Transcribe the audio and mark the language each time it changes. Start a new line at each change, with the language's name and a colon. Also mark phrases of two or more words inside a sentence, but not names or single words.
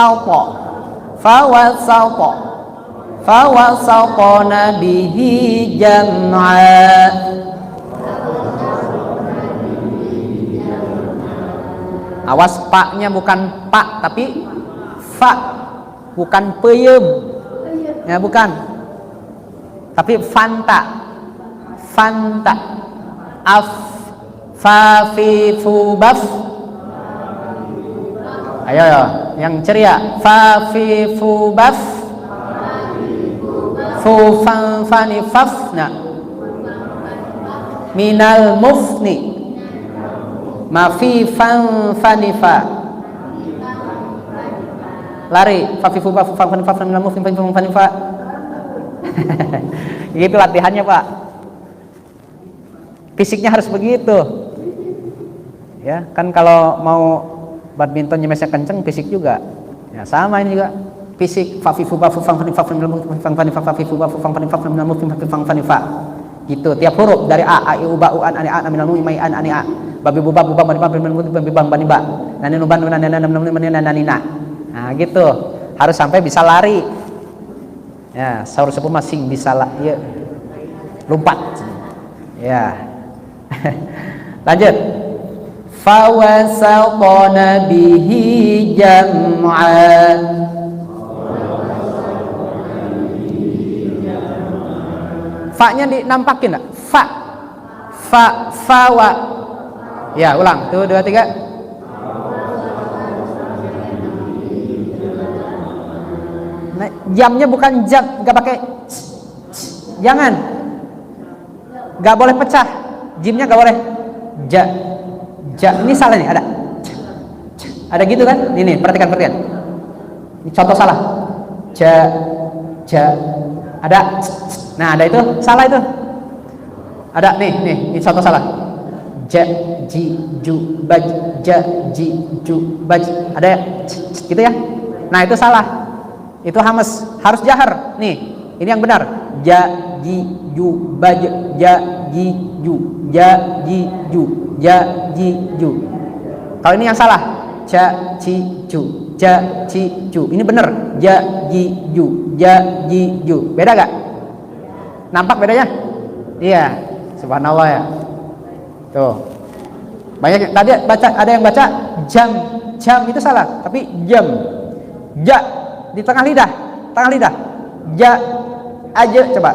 Arabic: فوسطن به جمعا.
Indonesian: Awas, paknya bukan pak tapi fa, bukan peyem. Ya, bukan. Tapi fanta. Fa fi fu baf. Ayo, yang ceria. Fa fi fu baf. Fu fan fani fafna. Minal mufni. Mafi fan fanifa. Lari. Fafifu fan fanifa minal mufni fan fanifa. Gitu latihannya, Pak. Fisiknya harus begitu. Ya, kan kalau mau badminton nyemesnya kenceng, fisik juga. Ya, sama ini juga. Fisik. Fafifu fan fanifa minal mufni fan fanifa. Fafifu fan fanifa minal mufni fan fanifa. Gitu, tiap huruf dari a i u ba u an ani a minal mufni mai an ani a. Babi bubab bani ba. Nani nuban nanina. Nah, gitu. Harus sampai bisa lari.
Sundanese: Ya, saur sepuh masing bisa lah.
Indonesian: Ya. lompat. Ya. Lanjut.
Arabic: فوسطن به جمعا.
Indonesian: Fa-nya dinampakin enggak? Fawa. Ya, ulang. 1 2 3. Nah, jamnya bukan jam, enggak pakai jangan. Enggak boleh pecah. Jimnya enggak boleh. Ja. Ini salah nih, ada. Ada gitu kan? Ini, perhatikan. Ini contoh salah. Ja. Ada. Nah, ada itu, salah itu. Ada nih, ini contoh salah. Ja, ji, ju, baj, ja, ji, ju, baj. Ada ya? Gitu ya? Nah, itu salah. Itu hamas, harus jahar. Nih, ini yang benar. Ja, ji, ju, baj, ja, ji, ju, ja, ji, ju, ja, ji, ju. Kalau ini yang salah. Ja, ci, ju, ja, ci, ju. Ini benar. Ja, ji, ju, ja, ji, ju. Beda gak? Nampak bedanya? Iya, subhanallah ya. Tuh. Banyak tadi ada yang baca jam itu salah, tapi jam. Ja di tengah lidah. Ja, aja coba.